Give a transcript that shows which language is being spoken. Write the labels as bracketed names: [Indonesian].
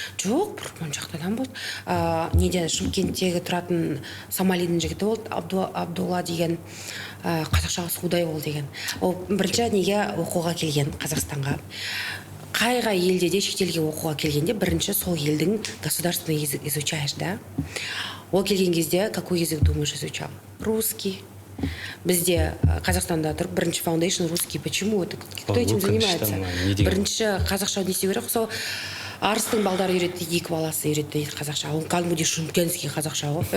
[Kazakh] Жоқ, бір жақта адам болды. Неде Шымкенттегі тұратын Сомалидің жігіті болды, Абдулла деген, қазақшаға Судай ол деген. Ол бірінші неге оқуға келген Қазақстанға. Қайға елде де шетелге оқуға келгенде бірінші сол елдің [Russian] государственный язык изучаешь, да? [Kazakh] Ол келген кезде [Russian] какой язык думаешь изучал? Русский. [Kazakh] Бізде Қазақстанда тұрып бірінші фаундейшн русский. [Russian] Почему? Кто этим занимается? [Kazakh] Бірінші қазақша не істеу керек? Сол Арыстың балдары үйретті, екі баласы үйретті қазақша. Ол кәдімгідей шымкентский қазақша ғой.